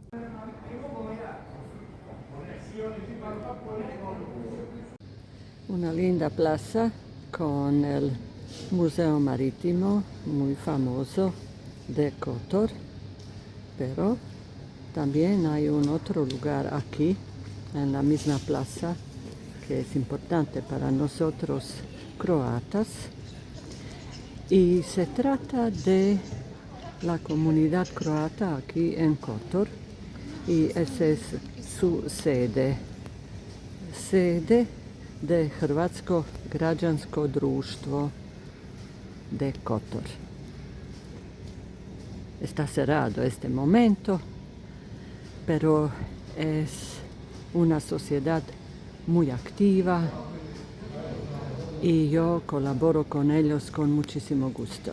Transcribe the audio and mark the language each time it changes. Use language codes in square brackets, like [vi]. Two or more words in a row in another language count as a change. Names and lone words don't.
[es] Una linda plaza con el Museo Marítimo, muy famoso, de Kotor, pero también hay un otro lugar aquí, en la misma plaza, que es importante para nosotros croatas, y se trata de la comunidad croata aquí en Kotor, y esa es su sede de Hrvatsko građansko društvo de Kotor. Está cerrado este momento, pero es una sociedad muy activa y yo colaboro con ellos con muchísimo gusto.